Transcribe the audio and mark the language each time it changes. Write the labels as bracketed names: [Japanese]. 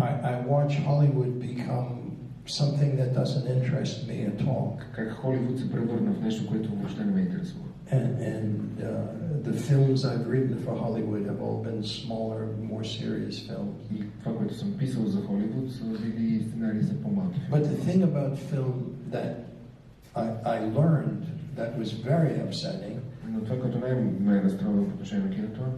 [English] I watch Hollywood become something that doesn't interest me at all. [Bulgarian] Как Холивуд се превърна в нещо, което въобще не ме интересува. [English] And the films I've written for Hollywood have all been smaller, more serious films. [Bulgarian] И това, което съм писал за Холивуд, са били сценарии за по-малки филми. [English] But the thing about film that I learned that was very upsetting. [Bulgarian] Но това, което ме разстроило по отношение на киното,